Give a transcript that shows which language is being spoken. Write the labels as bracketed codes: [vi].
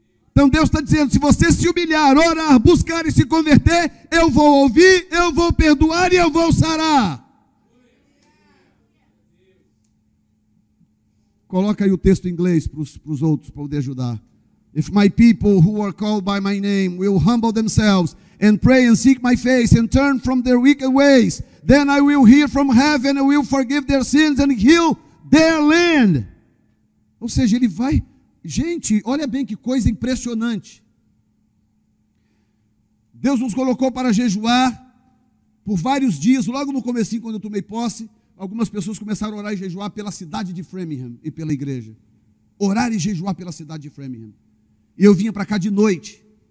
[pt] Então Deus está dizendo, se você se humilhar, orar, buscar e se converter, eu vou ouvir, eu vou perdoar e eu vou sarar. Coloca aí o texto em inglês para os outros, para poder ajudar. [en] If my people who are called by my name will humble themselves and pray and seek my face and turn from their wicked ways, then I will hear from heaven and will forgive their sins and heal their land. [pt] Ou seja, ele vai... Gente, olha bem que coisa impressionante. Deus nos colocou para jejuar por vários dias. Logo no comecinho, quando eu tomei posse, algumas pessoas começaram a orar e jejuar pela cidade de Framingham e pela igreja. Orar e jejuar pela cidade de Framingham. E eu vinha para cá de noite.